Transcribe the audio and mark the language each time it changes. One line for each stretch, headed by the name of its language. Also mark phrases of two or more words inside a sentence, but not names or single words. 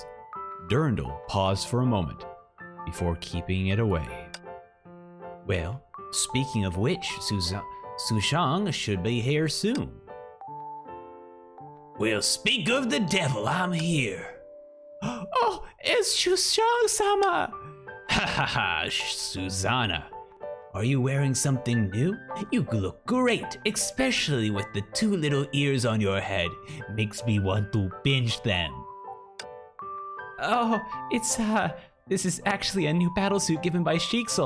English: Durandal paused for a moment before keeping it away. Well, speaking of which, Xushang should be here soon. Well, speak of the devil, I'm here. Oh, it's Xushang-sama! Ha ha ha, Susanna. Are you wearing something new? You look great, especially with the two little ears on your head. Makes me want to pinch them. Oh, this is actually a new battlesuit given by Sheiksel.